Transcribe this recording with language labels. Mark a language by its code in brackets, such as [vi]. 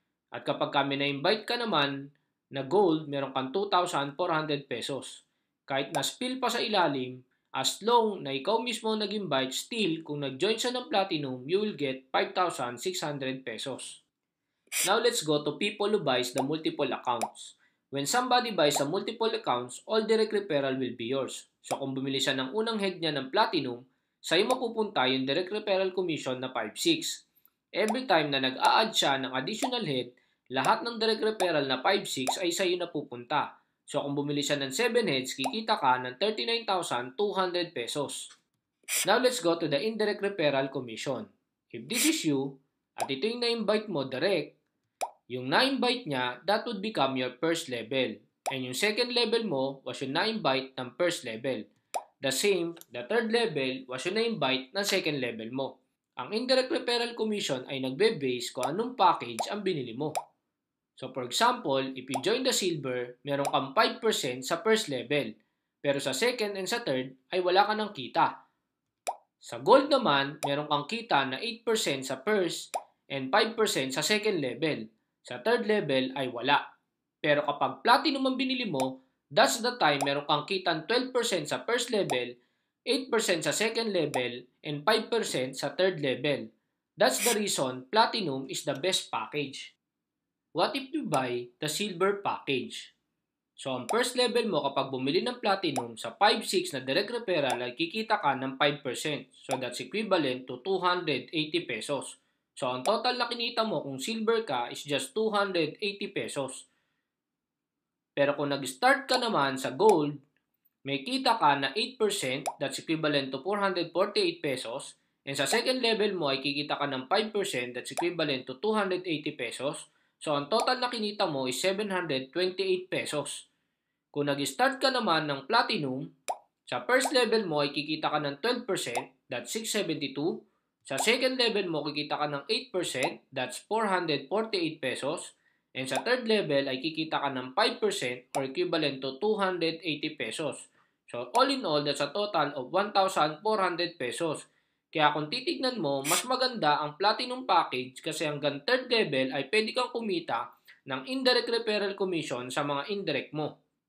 [tl] At kapag kami na-invite ka naman na gold, meron kang 2,400 pesos. Kahit na-spill pa sa ilalim, as long na ikaw mismo nag-invite, still, kung nag-join siya ng platinum, [en] you will get 5,600 pesos. Now let's go to people who buys the multiple accounts. When somebody buys a multiple accounts, all direct referral will be yours. [tl] So kung bumili siya ng unang head niya ng platinum, sa'yo mapupunta yung direct referral commission na 5,600. Every time na nag-a-add siya ng additional head, lahat ng direct referral na 5,600 ay sa'yo napupunta. So kung bumili siya ng 7 heads, kikita ka ng 39,200 pesos. [en] Now let's go to the indirect referral commission. If this is you, [tl] at ito yung na-invite mo direct, yung na-invite niya, [en] that would become your first level. [tl] And yung second level mo was yung na-invite ng first level. The same, the third level was yung na-invite ng second level mo. Ang indirect referral commission ay nagbe-base kung anong package ang binili mo. [en] So for example, if you join the silver, [tl] meron kang [en] 5% sa first level. [tl] Pero sa second and sa third ay wala ka ng kita. Sa gold naman, meron kang kita na 8% sa first and 5% sa second level. Sa third level ay wala. Pero kapag platinum ang binili mo, [en] that's the time [tl] meron kang kitang 12% sa first level, 8% sa second level, and 5% sa third level. [en] That's the reason platinum is the best package. What if you buy the silver package? [tl] So ang first level mo kapag bumili ng platinum sa 5,600 na direct referral ay kikita ka ng 5%. [en] So that's equivalent to 280 pesos. [tl] So, ang total na kinita mo kung silver ka is just 280 pesos. Pero kung nag-start ka naman sa gold, may kita ka na 8%, [en] that's equivalent to 448 pesos. [tl] And sa second level mo ay kikita ka ng 5%, [en] that's equivalent to 280 pesos. [tl] So, ang total na kinita mo is 728 pesos. Kung nag-start ka naman ng platinum, sa first level mo ay kikita ka ng 12%, that's 672. Sa second level mo, kikita ka ng 8%, that's 448 pesos. And sa third level ay kikita ka ng 5% or equivalent to 280 pesos. [en] So all in all, that's a total of 1,400 pesos. [tl] Kaya kung titignan mo, mas maganda ang platinum package kasi hanggang third level ay pwede kang kumita ng indirect referral commission sa mga indirect mo.